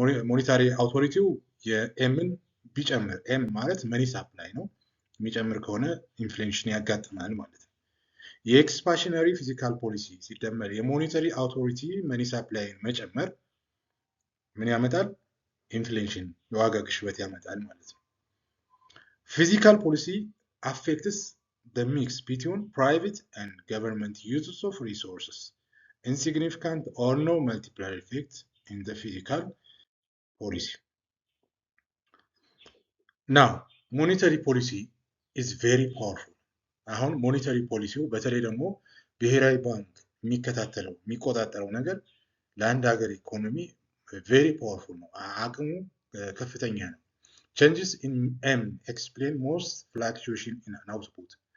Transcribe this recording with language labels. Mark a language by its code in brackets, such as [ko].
[am] ሞኔታሪ አውቶሪቲው የኤምን ቢጨምር ኤም ማለት መኒ ሳፕላይ ነው የሚጨምር ከሆነ ኢንፍሌሽን ያጋጥማል ማለት ነው። የኤክስፓንሽነሪ ፊዚካል ፖሊሲ ሲደመር የሞኔታሪ አውቶሪቲ መኒ ሳፕላይን መጨመር ምን ያመጣል? ኢንፍሌሽን የዋጋ ግሽበት ያመጣል ማለት ነው። ፊዚካል ፖሊሲ [en] affects the mix between private and government uses of resources insignificant or no multiplier effect in the physical policy. Now, monetary policy is very powerful. [am] አሁን ሞኔታሪ ፖሊሲው በተለይ ደግሞ ብሔራዊ ባንክ የሚቆጣጠረው ነገር ለአንድ ሀገር ኢኮኖሚ [en] very powerful [am] ነው። አቅሙ ከፍተኛ ነው። [en] Changes in M explain most fluctuation in an output.